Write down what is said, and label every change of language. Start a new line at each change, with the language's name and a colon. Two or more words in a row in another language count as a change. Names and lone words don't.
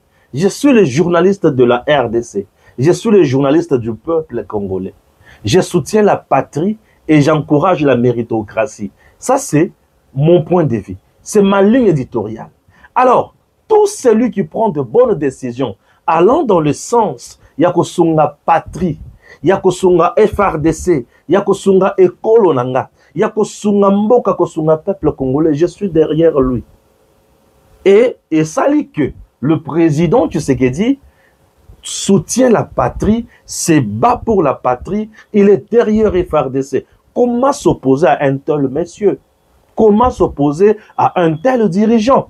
French: Je suis le journaliste de la RDC. Je suis le journaliste du peuple congolais. Je soutiens la patrie et j'encourage la méritocratie. Ça, c'est mon point de vue. C'est ma ligne éditoriale. Alors, tout celui qui prend de bonnes décisions allant dans le sens, yakosunga patrie,
Lingala: yakosunga FRDC, yakosunga ekolo nanga, yakosunga mboka, kosunga
French: peuple congolais, je suis derrière lui. Et ça dit que le président Tshisekedi soutient la patrie, se bat pour la patrie, il est derrière FARDC. Comment s'opposer à un tel monsieur? Comment s'opposer à un tel dirigeant?